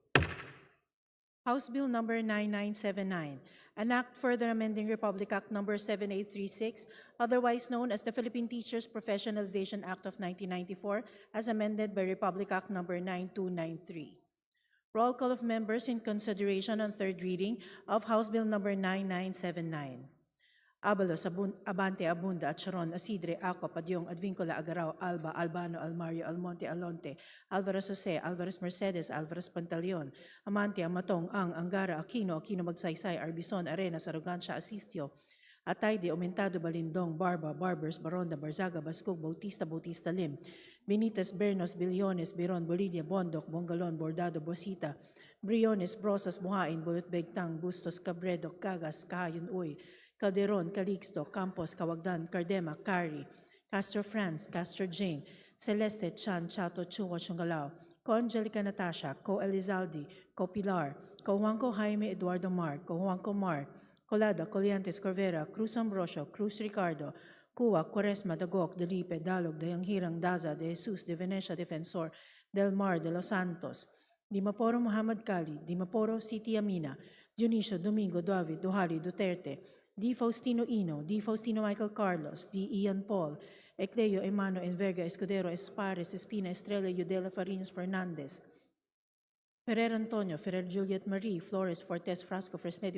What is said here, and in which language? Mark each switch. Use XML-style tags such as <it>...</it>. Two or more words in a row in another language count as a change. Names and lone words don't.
<en>House Bill number 9979, an act further amending Republic Act number 7836, otherwise known as the Philippine Teachers Professionalization Act of 1994, as amended by Republic Act number 9293. Roll call of members in consideration on third reading of House Bill number 9979. Abalos, Abante, Abunda, Acharon, Asidre, Acop, Adyong, Advincula, Agarao, Alba, Albano, Almario, Almonte, Alonte, Alvarez Jose, Alvarez Mercedes, Alvarez Pantaleon, Amante, Amatong, Angara, Aquino, Magsaysay, Arbison, Arenas, Arrogancia, Asistio, Atayde, Aumentado, Balindong, Barba, Barbers, Baronda, Barzaga, Bascog, Bautista, Bautista Lim, Benitez, Bernos, Billones, Biron, Bolivia, Bondok, Bongalon, Bordado, Bosita, Briones, Brosas, Buhain, Bulot Begtang, Bustos, Cabredo, Cagas, Kahayon Uy, Calderon, Calixto, Campos, Cawagdan, Cardema, Cari, Castro France, Castro Jane, Celeste, Chan, Chato, Chua, Chungalao, Co Angelica Natasha, Co Elizaldi, Co Pilar, Co Juanco Jaime Eduardo Mar, Co Juanco Mar, Colada, Coliantes, Corvera, Cruz Ambrosio, Cruz Ricardo, Cuba, Quaresma, Dagok, Delipe, Dalog, Dayanghirang, Daza, De Jesus, De Venecia, Defensor, Del Mar, De Los Santos, Dimaporo Muhammad Kali, Dimaporo Siti Amina, Dionisio, Domingo, David, Duhali, Duterte, D. Faustino Ino, D. Faustino Michael Carlos, D. Ian Paul, Ecleo Emano Enverga Escudero Espares Espina Estrella Yudela Farinas Fernandez, Ferrer Antonio, Ferrer Juliet Marie, Flores Fortes Frasco, Fresnetti</en>